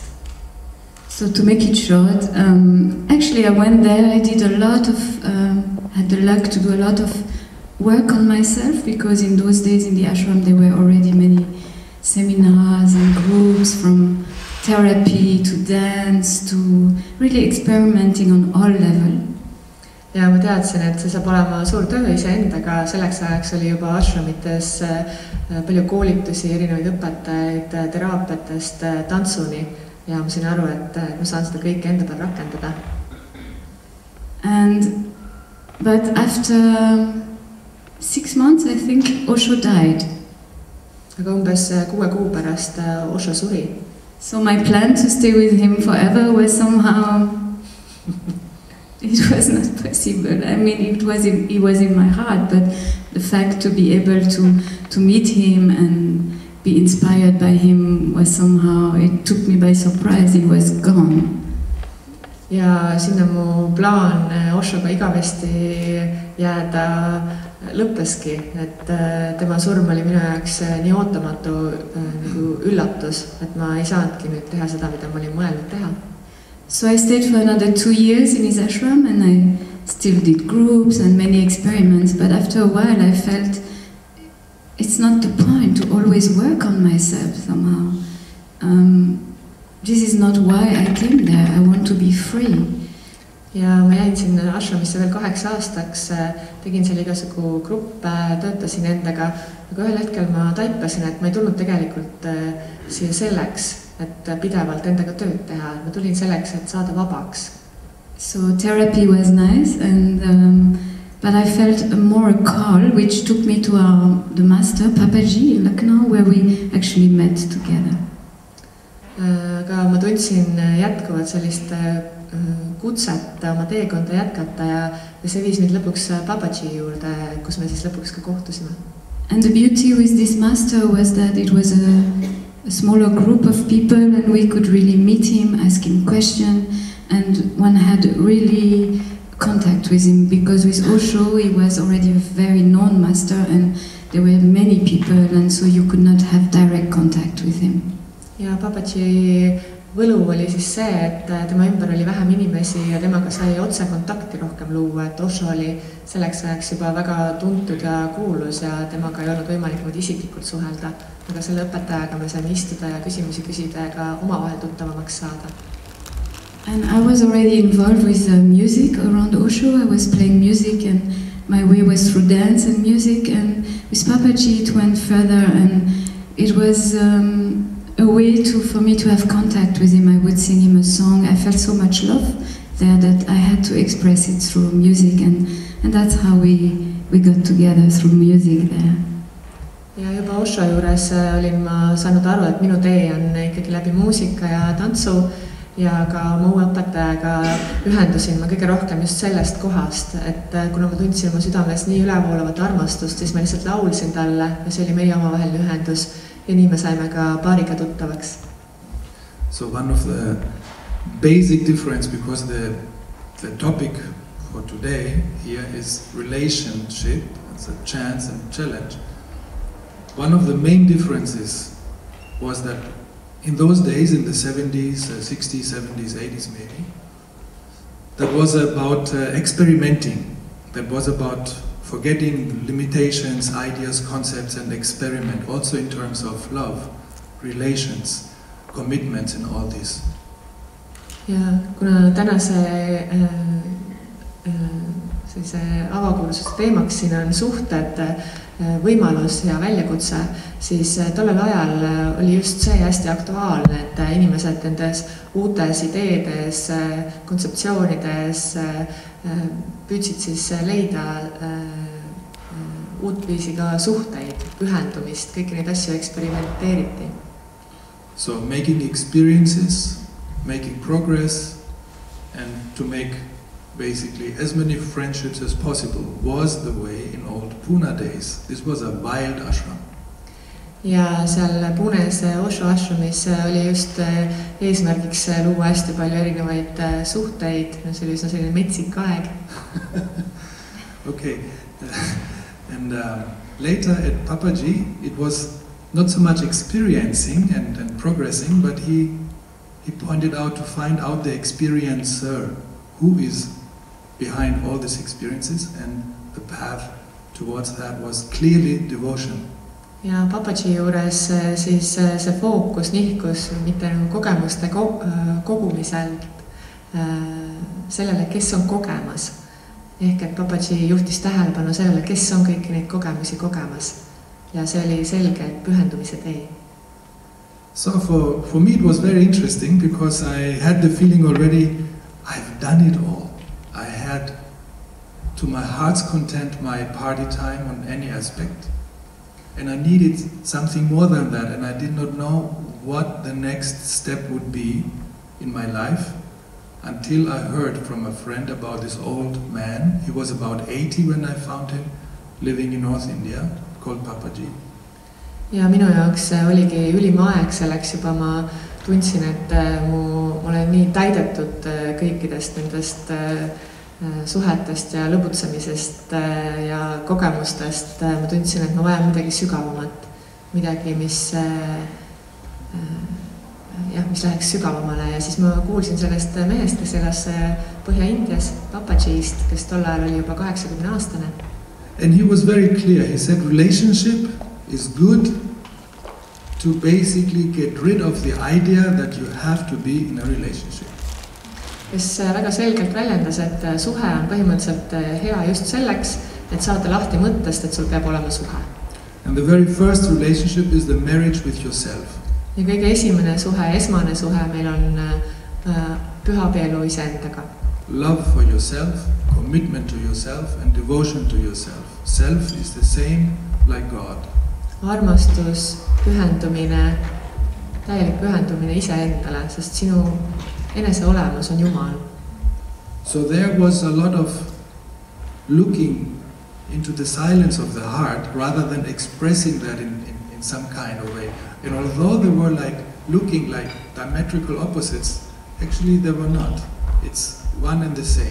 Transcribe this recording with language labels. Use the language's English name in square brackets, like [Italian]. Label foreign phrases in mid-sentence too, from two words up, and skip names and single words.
[English] So to make it short, actually I went there, I did a lot of, had the luck to do a lot of work on myself, because in those days in the ashram there were already many seminars and groups, from therapy to dance to really experimenting on all level. [Estonian] Ja ma teadsin, et see saab olema suur töö iseendaga, selleks ajaks oli juba ashramites palju koolitusi, erinevaid õpetajaid, teraapiatest tantsuni, ja ma sain aru, et ma saan seda kõike enda peal rakendada. [English] But after 6 months I think OSHO died. [Estonian] Aga umbes 6 kuu pärast OSHO suri. [English] So my plan to stay with him forever was somehow, it was not possible. I mean, he was in my heart, but the fact to be able to meet him and be inspired by him was somehow, it took me by surprise, he was gone. [Estonian] Ja sinna mu plaan OSHOga igavesti jääda lõppeski, et tema surm oli minu jaoks nii ootamatu nagu üllatus, et ma ei saanudki nüüd teha seda, mida ma olin mõelnud teha. [English] So I stayed for another 2 years in his ashram, and I still did groups and many experiments, but after a while I felt it's not the point to always work on myself somehow. This is not why I came there, I want to be free. [Estonian] Ja ma jäin sinna ashramisse veel 8 aastaks, tegin seal igasugu gruppe, töötasin endaga, aga ühel hetkel ma taipasin, et ma ei tulnud tegelikult siia selleks, et pidevalt endaga tööd teha. Ma tulin selleks, et saada vabaks. [English] So therapy was nice, but I felt more a call, which took me to the master, Papaji, in Lucknow, where we actually met together. [Estonian] Aga ma tundsin jätkuvalt sellist kutset oma teekonda jätkata, ja see viis mind lõpuks Papaji juurde, kus me siis lõpuks ka kohtusime. [English] And the beauty with this master was that it was a smaller group of people, and we could really meet him, ask him questions, and one had really contact with him, because with OSHO he was already a very known master and there were many people, and so you could not have direct contact with him. [Estonian] Ja Papaji võlu oli siis see, et tema ümber oli vähem inimesi ja temaga sai otse kontakti rohkem luua, et OSHO oli selleks ajaks juba väga tuntud ja kuulus ja temaga ei olnud võimalik muud isiklikult suhelda, aga selle õpetajaga me saime istuda ja küsimusi küsida ja ka omavahel tuttavamaks saada. [English] And I was already involved with music around OSHO. I was playing music, and my way was through dance and music, and with Papaji it went further, and it was a way for me to have contact with him. I would sing him a song. I felt so much love there that I had to express it through music, and that's how we got together, through music there. [Estonian] Ja juba OSHO juures olin ma saanud aru, et minu tee on ikkagi läbi muusika ja tantsu, ja ka mu õpetajaga ühendusin ma kõige rohkem just sellest kohast, et kuna ma tundsin oma südames nii ülevoolavat armastust, siis ma lihtsalt laulsin talle ja see oli meie omavaheline ühendus. Ja nii me saime ka paariga tuttavaks. [English] So one of the basic difference, because the topic for today here is relationship, it's a chance and challenge. One of the main differences was that in those days, in the 70s, 60s, 70s, 80s maybe, that was about experimenting, that was about forgetting limitations, ideas, concepts, and experiment, also in terms of love, relations, commitments, and all this. [Estonian] Ja kuna tänase avakuulsuse teemaks siin on suhted, võimalus ja väljakutse, siis tollel ajal oli just see hästi aktuaalne, et inimesed nendes uutes ideedes, kontseptsioonides püüdsid siis leida uut viisi ka suhteid, pühendumist, kõiki neid asju eksperimenteeriti. [English] So making experiences, making progress and to make basically as many friendships as possible was the way in old Pune days. This was a wild ashram. [Estonian] Ja seal Punes OSHO ashramis oli just eesmärgiks luua hästi palju erinevaid suhteid, see oli üsna selline metsik aeg. [English] Okay, and later at Papaji it was not so much experiencing and progressing, but he pointed out to find out the experiencer, who is behind all these experiences, and the path towards that was clearly devotion. [Estonian] Ja Papaji juures siis see fookus nihkus mitte kogemuste kogumiselt sellele, kes on kogemas. Ehk et Papaji juhtis tähelepanu sellele, kes on kõiki neid kogemusi kogemas. Ja see oli selgelt pühendumise tee. [English] So for me it was very interesting because I had the feeling already I've done it all. I had to my heart's content my party time on any aspect. And I needed something more than that, and I did not know what the next step would be in my life until I heard from a friend about this old man. He was about 80 when I found him, living in North India, called Papaji. [Estonian] Ja minu jaoks oligi ülim aeg selleks juba, ma tundsin, et ma olen nii täidetud kõikidest nendest suhetest ja lõbutsemisest ja kogemustest. Ma tundsin, et ma vajan midagi sügavamat, midagi, mis läheks sügavamale. Ja siis ma kuulsin sellest mehest, kes elas Põhja-Indias, Papajist, kes tol ajal oli juba 80-aastane. [English] And he was very clear. He said relationship is good to basically get rid of the idea that you have to be in a relationship. [Estonian] Kes väga selgelt väljendas, et suhe on põhimõtteliselt hea just selleks, et saada lahti mõttest, et sul peab olema suhe. [English] And the very first relationship is the marriage with yourself. [Estonian] Ja kõige esimene suhe, esmane suhe meil on pühabielu iseendaga. [English] Love for yourself, commitment to yourself and devotion to yourself. Self is the same like God. [Estonian] Armastus, pühendumine, täielik pühendumine iseendale, sest sinu enese olemus on Jumal. [English] So there was a lot of looking into the silence of the heart rather than expressing that in some kind of way. And although they were like looking like diametrical opposites, actually they were not. It's one and the same.